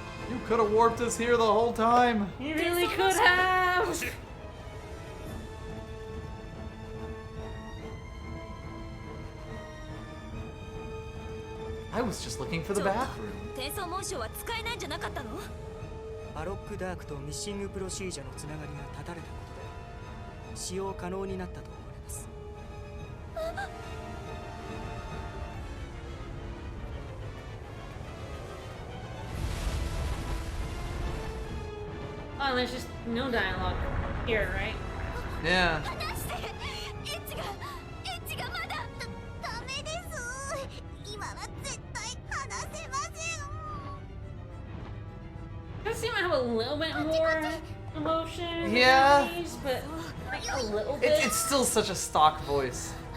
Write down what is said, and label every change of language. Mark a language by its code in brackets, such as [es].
[en] You could have warped us here the whole time. You really could have! I was just looking for the bathroom. [ja] 転送紋章は使えないんじゃなかったの？バロックダークとミッシングプロシージャのつながりが断たれたことで使用可能になったと思われます。 [en] Oh, there's just no dialogue here, right? Yeah. [ja] 離してエッジがまだダメです今は絶対離せません [en] Does seem to have a little bit more emotion, Yeah. in these, but like a little bit. It's still such a stock voice.